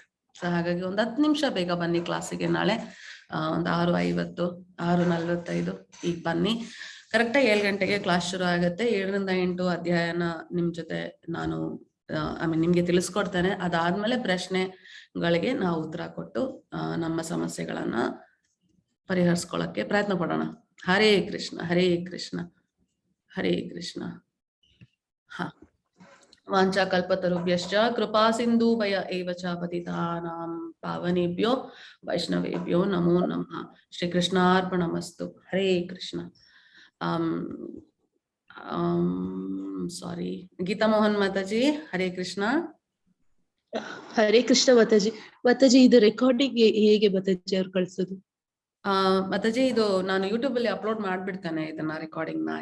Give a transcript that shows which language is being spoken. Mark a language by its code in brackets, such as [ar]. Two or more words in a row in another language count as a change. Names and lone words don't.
[kn] ಸೊ ಹಾಗಾಗಿ ಒಂದು 10 ನಿಮಿಷ ಬೇಗ ಬನ್ನಿ ಕ್ಲಾಸಿಗೆ. ನಾಳೆ ಒಂದು 6:50, 6:45 ಈಗ ಬನ್ನಿ. ಕರೆಕ್ಟಾಗಿ 7 ಗಂಟೆಗೆ ಕ್ಲಾಸ್ ಶುರು ಆಗುತ್ತೆ. 7 ರಿಂದ 8 ಅಧ್ಯಾಯನ ನಿಮ್ ಜೊತೆ ನಾನು ನಿಮ್ಗೆ ತಿಳಿಸ್ಕೊಡ್ತೇನೆ. ಅದಾದ್ಮೇಲೆ ಪ್ರಶ್ನೆಗಳಿಗೆ ನಾವು ಉತ್ತರ ಕೊಟ್ಟು ನಮ್ಮ ಸಮಸ್ಯೆಗಳನ್ನ ಪರಿಹರಿಸ್ಕೊಳ್ಳಕ್ಕೆ ಪ್ರಯತ್ನ ಪಡೋಣ. [sa] ಹರೇ ಕೃಷ್ಣ, ಹರೇ ಕೃಷ್ಣ, ಹರೇ ಕೃಷ್ಣ. ವಾಂಚಾ ಕಲ್ಪತರುಭ್ಯಶ್ಚ ಕೃಪಾ ಸಿಂಧೂಭಯ ಏವ ಚ ಪತಿತಾನಾಂ ಪಾವನೇಭ್ಯೋ ವೈಷ್ಣವೇಭ್ಯೋ ನಮೋ ನಮಃ. ಶ್ರೀ ಕೃಷ್ಣಾರ್ಪಣಮಸ್ತು. ಹರೇ ಕೃಷ್ಣ. [kn] ಸಾರಿ, ಗೀತಾ ಮೋಹನ್ ಮಾತಾಜಿ, [sa] ಹರೇ ಕೃಷ್ಣ. ಹರೇ ಕೃಷ್ಣ ಮಾತಾಜಿ. [kn] ಮಾತಾಜಿ, ಇದು ರೆಕಾರ್ಡಿಂಗ್ ಹೇಗೆ ಮಾತಾಜಿ ಅವ್ರು ಕಳ್ಸೋದು? ಮಾತಾಜಿ, ಇದು ನಾನು ಯೂಟ್ಯೂಬ್ ಅಲ್ಲಿ ಅಪ್ಲೋಡ್ ಮಾಡ್ಬಿಡ್ತೇನೆ ಇದನ್ನ, ರೆಕಾರ್ಡಿಂಗ್ ನ.